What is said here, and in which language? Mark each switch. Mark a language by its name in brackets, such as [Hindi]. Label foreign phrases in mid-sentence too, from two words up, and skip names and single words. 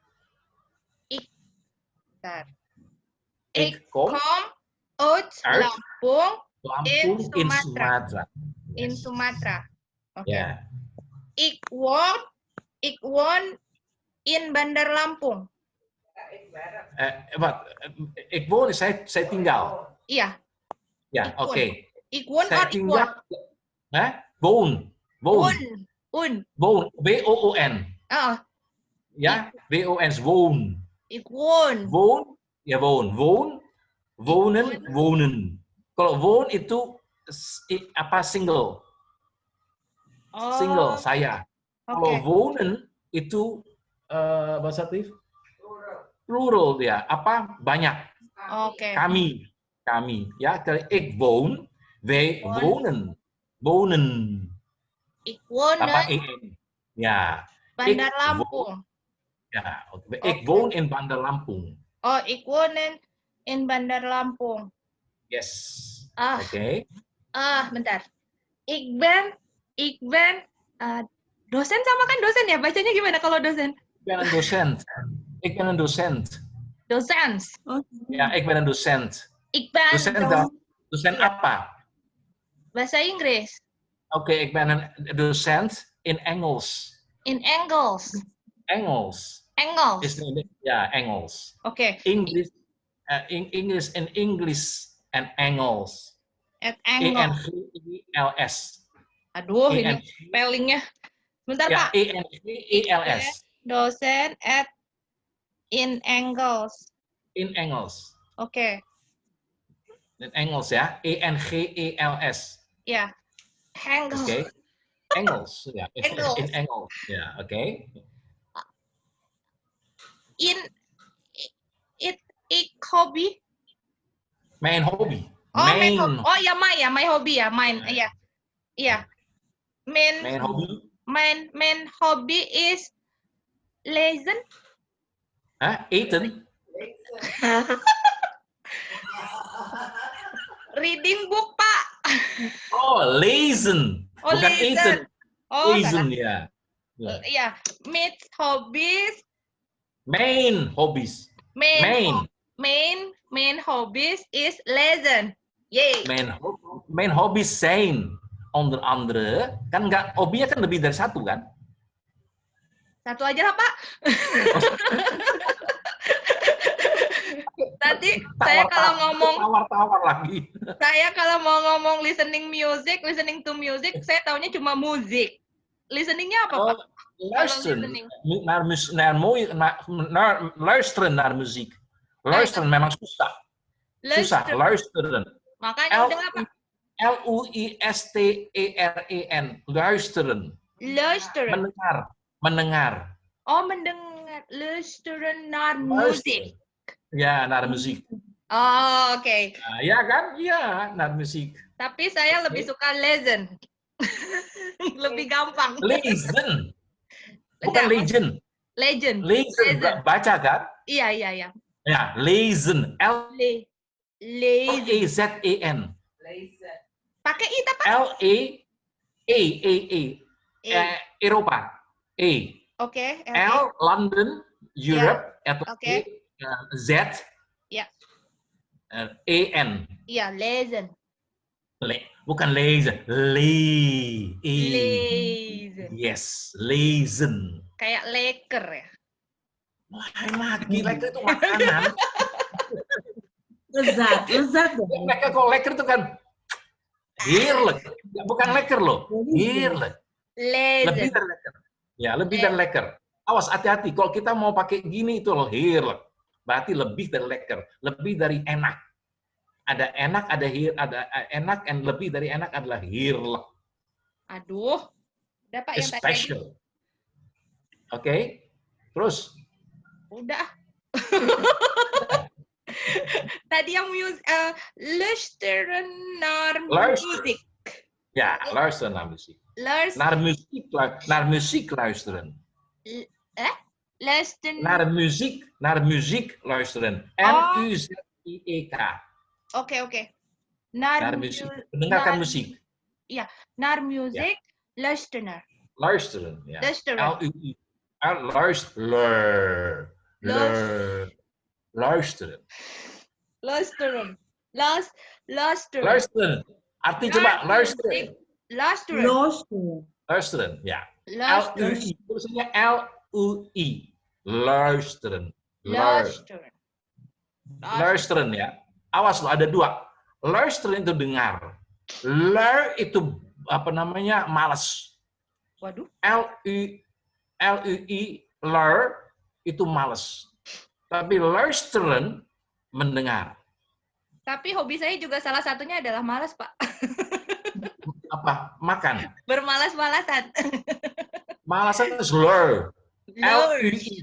[Dutch] Ik kom uit Lampung in Sumatera. In Sumatera. Oke. Yeah. Ik woon in Bandar Lampung. Wat? Ik woon is [Indonesian] saya tinggal. Iya. [Dutch] Ja, Ik woon. oké. Ik woon [Indonesian] Saya [Dutch] or ik [Indonesian] tinggal. [Dutch] woon? Woon. Woon. B-O-O-N. Oh. [Indonesian] Ya, [Dutch] W-O-N, woon. Ik woon. Woon, ya woon. Woon, wonen, wonen. [Indonesian] Kalau woon itu apa single, single Oh, saya. Kalau oke. wonen itu bahasa aktif plural ya, apa banyak. Oke. Kami. Ya, [Dutch] ik woon, wij wonen, wonen. Ik woon [Indonesian] Apa [Dutch] in en? [Indonesian] Ya, Bandar [Dutch] ik Lampung. [Indonesian] ya, [Dutch] ik [Indonesian] Oke. [Dutch] woon in Bandar Lampung. Oh, ik woon in Bandar Lampung. Yes. [Indonesian] Ah, Oke. bentar. [Dutch] Ik ben [Indonesian] dosen sama kan dosen ya? Bacanya gimana kalau dosen? [Dutch] Ik ben een docent. Ik ben een docent. Docens. Oh, Ja, ik ben een docent. Ik ben Docent [Indonesian] Iya. apa? bahasa Inggris. Oke, [Dutch] ik ben een docent in Engels. In Engels. Engels. Engels. Ja, Engels. Oke. [English] English, English in English [Dutch] en Engels. At Engels. E-N-G-E-L-S. [Indonesian] Aduh, ini spellingnya. Bentar, [Dutch] Ja, [Indonesian] Pak. [Dutch] E-N-G-E-L-S. Dosen at in Engels. In Engels. Oke. In Engels ya, E-N-G-E-L-S. [Indonesian] Ya. [Dutch] Engels. Oke. Engels, ja. Engels. In Engels, ja, oke. Ik hobby. Mijn hobby. Oh, Mijn [Indonesian] ya, [English] my hobby [Indonesian] ya, mine. Iya. Iya. [Dutch] Mijn hobby. Mijn hobby is lezen. Hah? Eten? [English] Reading book, Pak. [Dutch] Oh, lezen. Oh, [Indonesian] Bukan [Dutch] lezen. eten. Oh, Lezen, [Indonesian] salah. ya. Ya. Iya. [Dutch] Mijn hobbies. Mijn hobbies. Main hobbies is lezen. Yay. Mijn hobby's zijn onder andere, [Indonesian] kan nggak, hobinya kan lebih dari satu kan? Satu aja lah, Pak. Nanti saya kalau ngomong tawar lagi. Saya kalau mau ngomong [English] listening to music, [Indonesian] saya taunya cuma musik. Listeningnya apa, Pak? [Dutch] Luisteren [English] listening. [Dutch] luisteren naar muziek. [Indonesian] Luisteren memang susah. Susah, luisteren. Makanya udah apa? [Dutch] L-U-I-S-T-E-R-E-N. Luisteren. Luisteren. [Indonesian] Mendengar. Oh, mendengar. [Dutch] Luisteren naar muziek. Ya, naar muziek. [Indonesian] Oh, oke. Nah, ya kan? Ya, [Dutch] naar muziek. [Indonesian] Tapi saya lebih suka lezen. Lebih gampang. Lezen. Bukan legend. Legend. Lezen. Baca kan? Iya. Ya, [Dutch] lezen. L-E-Z-E-N. [Indonesian] Pakai I apa? L-E-E. Eropa. E. Oke. L, London, Europe, atau Oke. Z, Ya. E-N. Iya, [Dutch] lezen. [Indonesian] Bukan lezen. [Dutch] Lezen. Yes, lezen. [Indonesian] Kayak leker ya. Lain lagi, leker itu makanan. lezat dong. Leker, kalau leker itu kan heerlijk. Bukan leker loh, heerlijk. Lebih [Dutch] Lezen. [Indonesian] dari leker. Ya, lebih dari leker. Awas, hati-hati. Kalau kita mau pakai gini itu loh, heerlijk. Berarti lebih dari leker, lebih dari enak. Ada enak, ada enak, dan lebih dari enak adalah heerlijk. Aduh. Udah, Pak, yang tadi. Special. Oke. Terus? Udah. Tadi yang [Dutch] luisteren naar muziek. Ja, luisteren naar muziek. Naar muziek luisteren. Luisteren. Naar muziek luisteren. M-U-Z-I-E-K. Oke. Naar muziek. [Indonesian] Mendengarkan muziek. [Dutch] Iya, naar muziek luisteren. Luisteren, ja. Luisteren. L-U-I. Luisteren. Luisteren. [Indonesian] Arti coba, [Dutch] luisteren. Luisteren, [Indonesian] ya. [Dutch] L-U-I. [Indonesian] Tulisannya L-U-I. [Dutch] Luisteren. Luisteren, [Indonesian] ya. Awas lo, ada dua. Luisteren itu dengar. Itu apa namanya, malas. Waduh. [Dutch] L-U-I, [English] learn, [Indonesian] itu males. Tapi luisteren, mendengar. Tapi hobi saya juga salah satunya adalah malas, Pak. Apa? Makan. Bermalas-malasan. Malasan itu lur. [Dutch] L-U-I.